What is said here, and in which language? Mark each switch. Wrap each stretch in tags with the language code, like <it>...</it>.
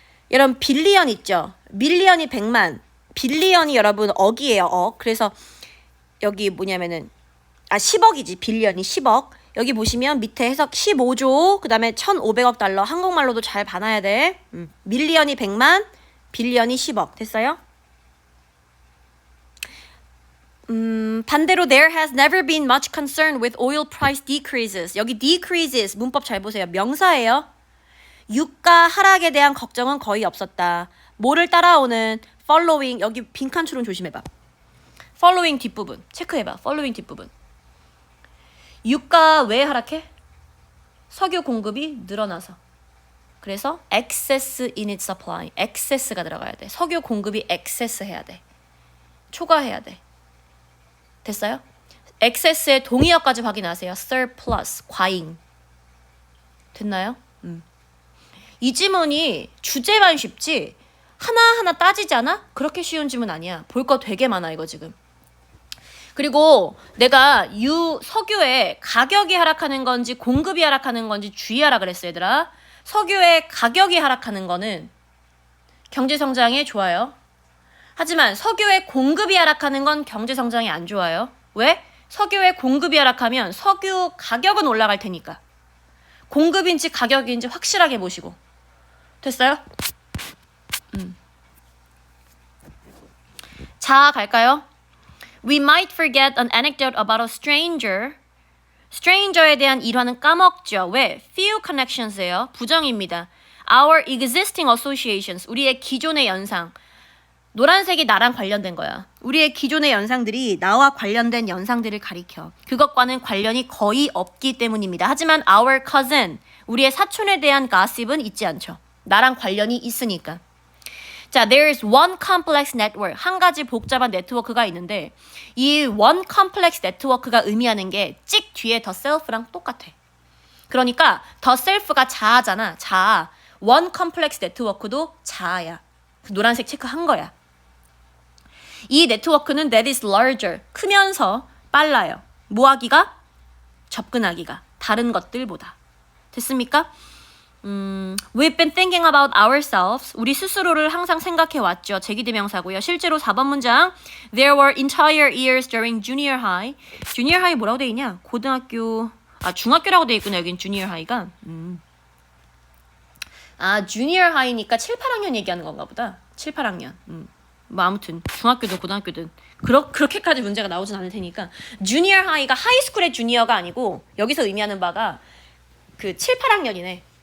<ko>여러분 빌리언 있죠? 밀리언이 100만, 빌리언이 여러분 억이에요. 억. 그래서 여기 뭐냐면은 10억이지. 빌리언이 10억. 여기 보시면 밑에 해석 15조 그 다음에 1,500억 달러. 한국말로도 잘 봐놔야 돼. 밀리언이 100만, 빌리언이 10억. 됐어요?</ko> <en>반대로 there has never been much concern with oil price decreases.</en> <ko>여기 decreases 문법 잘 보세요. 명사예요. 유가 하락에 대한 걱정은 거의 없었다. 뭐를 따라오는 following 여기 빈칸 추론 조심해봐. following 뒷부분 체크해봐. following 뒷부분. 유가 왜 하락해? 석유 공급이 늘어나서. 그래서</ko> <en>excess in its supply.</en> <ko>excess가 들어가야 돼. 석유 공급이 excess 해야 돼. 초과해야 돼. 됐어요? excess의 동의어까지 확인하세요. surplus, 과잉. 됐나요? 이 지문이 주제만 쉽지 하나하나 따지지 않아? 그렇게 쉬운 지문 아니야. 볼 거 되게 많아 이거 지금. 그리고 내가 석유의 가격이 하락하는 건지 공급이 하락하는 건지 주의하라 그랬어 얘들아. 석유의 가격이 하락하는 거는 경제성장에 좋아요. 하지만 석유의 공급이 하락하는 건 경제성장이 안 좋아요. 왜? 석유의 공급이 하락하면 석유 가격은 올라갈 테니까. 공급인지 가격인지 확실하게 보시고. 됐어요? 자, 갈까요?</ko> <en>We might forget an anecdote about a stranger.</en> <ko>stranger에 대한 일화는 까먹죠. 왜?</ko> <en>few connections예요.</en> <ko>부정입니다.</ko> <en>Our existing associations.</en> <ko>우리의 기존의 연상. 노란색이 나랑 관련된 거야. 우리의 기존의 연상들이 나와 관련된 연상들을 가리켜. 그것과는 관련이 거의 없기 때문입니다. 하지만</ko> <en>our cousin,</en> <ko>우리의 사촌에 대한 gossip은 있지 않죠. 나랑 관련이 있으니까.</ko> <en>자, there is one complex network.</en> <ko>한 가지 복잡한 네트워크가 있는데 이 one complex network가 의미하는 게 찍 뒤에 the self랑 똑같아. 그러니까 the self가 자아잖아. 자아. one complex network도 자아야. 그 노란색 체크한 거야. 이 네트워크는</ko> <en>that is larger.</en> <ko>크면서 빨라요. 뭐 하기가? 접근하기가. 다른 것들보다. 됐습니까?</ko> <en>We've been thinking about ourselves.</en> <ko>우리 스스로를 항상 생각해 왔죠. 제기대명사고요. 실제로 4번 문장.</ko> <en>There were entire years during junior high.</en> <ko>junior high 뭐라고 돼 있냐? 고등학교. 중학교라고 돼 있구나. 여긴 junior high가. junior high니까 7, 8학년 얘기하는 건가 보다. 7, 8학년. 뭐 아무튼 중학교든 고등학교든 그렇게까지 문제가 나오진 않을 테니까 junior high가 하이스쿨의 주니어가 아니고 여기서 의미하는 바가 그 7, 8학년이네.</ko>